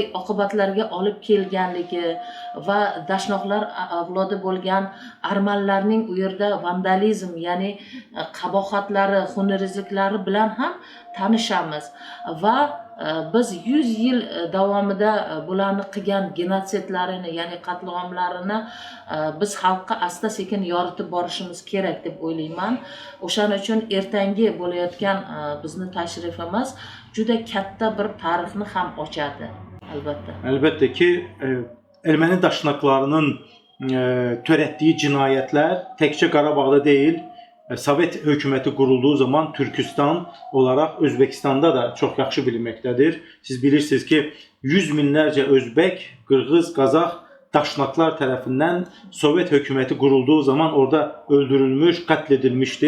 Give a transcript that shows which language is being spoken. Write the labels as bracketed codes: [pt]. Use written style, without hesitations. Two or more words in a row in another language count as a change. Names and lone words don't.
[uz] oqibatlarga olib kelganligi va dashnoqlar avlodi bo'lgan armanlarning u yerda vandalizm, ya'ni qabohatlari, xunrezliklari bilan ham tanishamiz va biz 100 yil davomida bularni qilgan genotsidlarini, ya'ni qatliamlarini biz xalqqa asta sekin yoritib borishimiz kerak deb o'ylayman. O'shaning uchun ertangi bo'layotgan bizni tashrifimiz juda katta bir tarixni ham ochadi, albatta. [az] Əlbəttə ki, erməni daşnaqlarının törətdiyi cinayətlər təkcə Qarabağda deyil, Sovet hökuməti qurulduğu zaman Türkistan olaraq Özbəkistanda da çox yaxşı bilinməkdədir. Siz bilirsiniz ki, 100 minlərcə Özbək, Qırğız, Qazax daşnaqlar tərəfindən Sovet hökuməti qurulduğu zaman orada öldürülmüş, qətl edilmişdi.